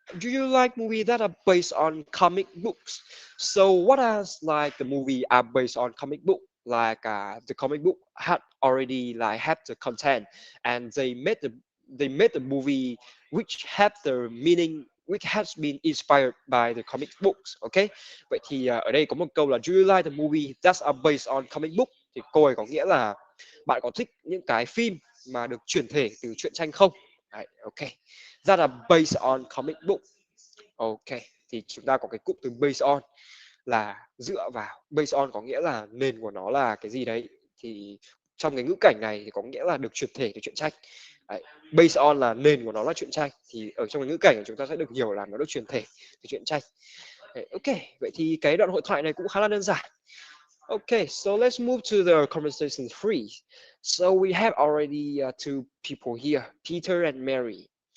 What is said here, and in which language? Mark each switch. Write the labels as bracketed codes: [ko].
[en] Do you like movie that are based on comic books? So what else like the movie are based on comic book? Like the comic book had already like have the content, and they made the movie which have the meaning which has been inspired by the comic books. [vi] Okay, vậy thì ở đây có một câu là [en] do you like the movie that are based on comic book, [vi] thì câu này có nghĩa là bạn có thích những cái phim mà được chuyển thể từ truyện tranh không? Đấy, ok. [en] That are based on comic book. [vi] Ok, thì chúng ta có cái cụm từ based on là dựa vào. Based on có nghĩa là nền của nó là cái gì đấy. Thì trong cái ngữ cảnh này thì có nghĩa là được chuyển thể từ truyện tranh. Đấy, based on là nền của nó là truyện tranh. Thì ở trong cái ngữ cảnh này chúng ta sẽ được hiểu là nó được chuyển thể từ truyện tranh. Đấy, ok, vậy thì cái đoạn hội thoại này cũng khá là đơn giản. [en] Okay, so let's move to the conversation 3. So we have already two people here, Peter and Mary.